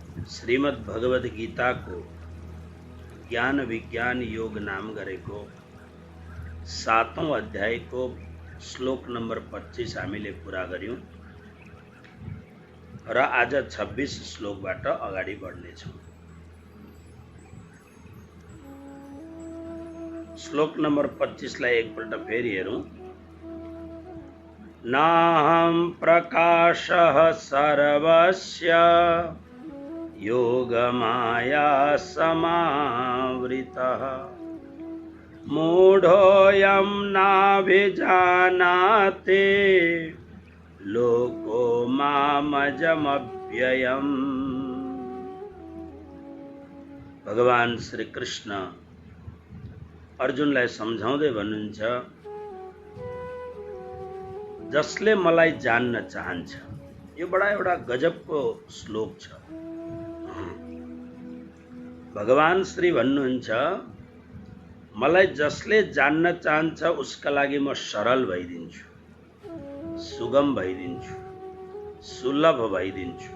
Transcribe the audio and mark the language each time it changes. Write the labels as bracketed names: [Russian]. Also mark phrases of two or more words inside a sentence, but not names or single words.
[Nepali] श्रीमद् भगवद गीता को ज्ञान विज्ञान योग नाम गरेको 7औं अध्यायको श्लोक नम्बर 25 हामीले पूरा गर्यौं र आज 26 श्लोकबाट अगाडि बढ्नेछौं। श्लोक नम्बर 25 लाई एकपल्ट फेरि हेरौं। [Sanskrit] नाहं प्रकाशः सर्वस्य योगमाया समावृतः मूढोऽयं नाभिजानाति लोको मामजमव्ययम्। [Nepali] भगवान श्री कृष्ण अर्जुनलाई सम्झाउँदै भन्नुहुन्छ, जसले मलाई जान्न चाहन्छ। यो बडा एउटा गजबको श्लोक छ। भगवान श्री भन्नुहुन्छ, मलाई जसले जान्न चाहन्छ उसका लागि म सरल भइदिन्छु, सुगम भइदिन्छु, सुलभ भइदिन्छु।